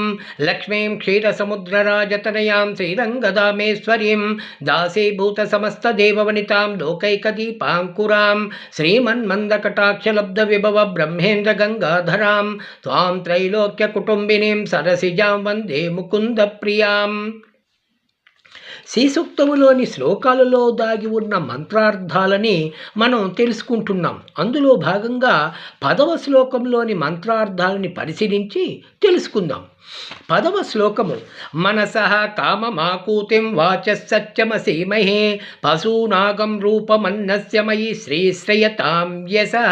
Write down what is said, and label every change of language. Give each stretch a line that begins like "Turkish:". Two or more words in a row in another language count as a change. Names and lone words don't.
Sanskrit: लक्ष्मीं क्षीरसमुद्रराजतनयां श्रीरङ्गदामेश्वरीं दासीभूतसमस्तदेववनितां लोकैकदीपाङ्कुरां श्रीमन्मन्दकटाक्षलब्धविभव ब्रह्मेन्द्रगङ्गाधरां त्वां त्रैलोक्यकुटुम्बिनीं सरसिजां वन्दे मुकुन्दप्रियाम्।
Telugu: శ్రీసూక్తములోని శ్లోకాలలో దాగి ఉన్న మంత్రార్థాలని మనం తెలుసుకుంటున్నాం. అందులో భాగంగా 10వ శ్లోకంలోని మంత్రార్థాలని పరిశీలించి తెలుసుకుందాం.
Sanskrit: 10వ శ్లోకము మనసః కామమాకూతిం వాచస్సత్యమసీమహే పశూనాగం రూపమన్నస్య మయి శ్రీశ్రయతాం యశః.